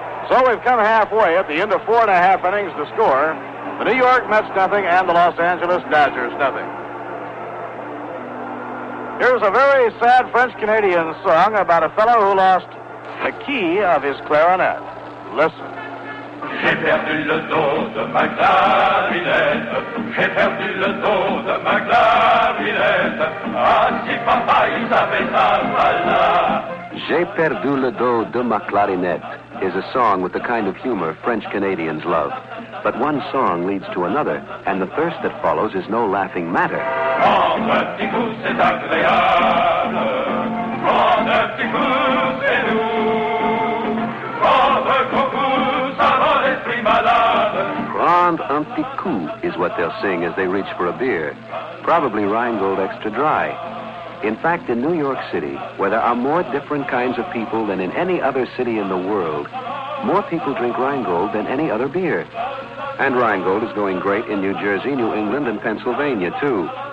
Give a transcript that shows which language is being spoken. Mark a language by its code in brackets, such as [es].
[en] So we've come halfway at the end of 4.5 innings to score. The New York Mets nothing and the Los Angeles Dodgers nothing. Here's a very sad French-Canadian song about a fellow who lost the key of his clarinet. Listen. [fr] J'ai perdu le dos de ma clarinette. J'ai perdu le dos de ma clarinette. Ah, si papa, il savait ça, voilà. J'ai perdu le dos de ma clarinette [en] is a song with the kind of humor French Canadians love. But one song leads to another, and the thirst that follows is no laughing matter. [fr] Prends un petit coup, c'est agréable. Prends un petit coup, c'est doux. Prends un gros coup, ça rend l'esprit malade. Prendre un petit coup [en] is what they'll sing as they reach for a beer. Probably Rheingold Extra Dry. In fact, in New York City, where there are more different kinds of people than in any other city in the world, more people drink Rheingold than any other beer. And Rheingold is going great in New Jersey, New England, and Pennsylvania, too.